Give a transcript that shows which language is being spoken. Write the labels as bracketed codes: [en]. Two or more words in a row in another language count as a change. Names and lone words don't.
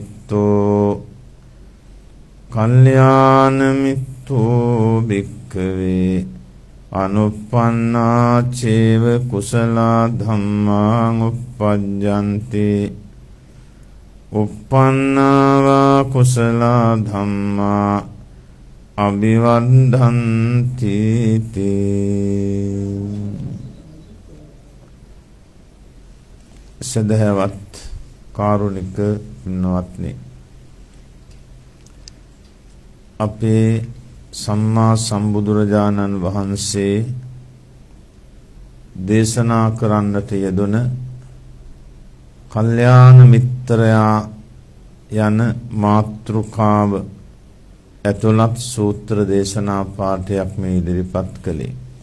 [pi] mitto bhikkave anuppannā ceva kusalā dhammā uppajjanti uppannāvā kusalā dhammā abhivardhanti te [si] සදහවත් කාරුණික පින්වත්නි, අපේ සම්මා සම්බුදුරජාණන් වහන්සේ දේශනා කරන්නට යෙදුන කල්යාණ මිත්‍රයා යන මාතෘකාව ඇතුළත් සූත්‍ර දේශනා පාඨයක් මේ ඉදිරිපත් කළේ.